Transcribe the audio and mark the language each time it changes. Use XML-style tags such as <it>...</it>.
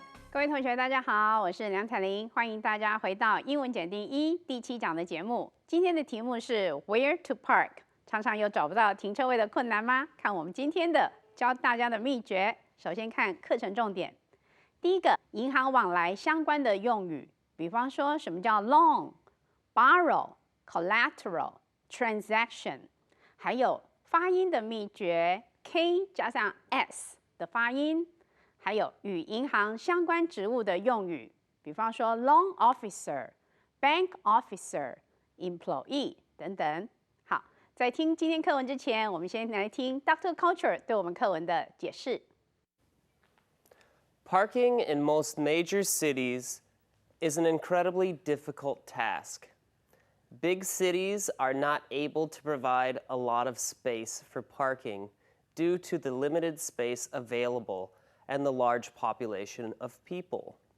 <zh>各位同学，大家好，我是梁彩玲，欢迎大家回到英文检定1第7讲的节目。今天的题目是</zh> <en>Where to Park？</en> <zh>常常有找不到停车位的困难吗？看我们今天的教大家的秘诀。首先看课程重点，第一个，银行往来相关的用语，比方说什么叫 loan、borrow、collateral、transaction， 还有发音的秘诀 K 加上 S 的发音。还有与银行相关职务的用语，比方说 loan officer、bank officer、employee 等等。好，在听今天课文之前，我们先来听 Dr. Culture 对我们课文的解释。</zh> <en>Parking in most major cities is an incredibly difficult task. Big cities are not able to provide a lot of space for parking due to the limited space available and the large population of people.</en>